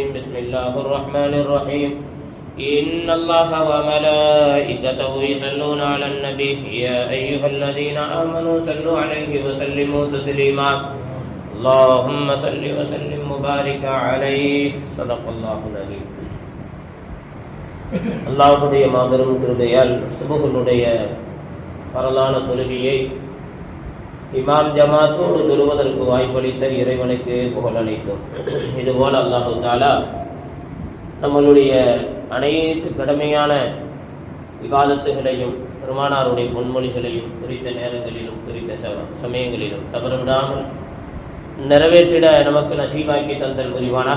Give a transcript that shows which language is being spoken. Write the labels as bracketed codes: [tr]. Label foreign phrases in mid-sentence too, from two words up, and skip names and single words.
[ar] بسم الله الرحمن الرحيم. إن الله وملائكته يصلون على النبي يا أيها الذين آمنوا صلوا عليه وسلموا تسليما. اللهم صل وسلم وبارك عليه. صدق الله العظيم. [ta] அல்லாஹ்வுடைய மாபெரும் கிருபையால் சுபஹுடைய ஃபரலான தொழுகையை இமாம் ஜமாத்தோடு தொழுவதற்கு வாய்ப்பளித்த இறைவனுக்கு புகழ் அளித்தோம். இதுபோல் [ar] الله تعالى [ta] நம்மளுடைய அனைத்து கடமையான விவாதத்துகளையும் பெருமானாருடைய பொன்மொழிகளையும் குறித்த நேரங்களிலும் குறித்த சமயங்களிலும் தவறுவிடாமல் நிறைவேற்றிட நமக்கு நசீபாக்கி தந்தல் புரிவானாக.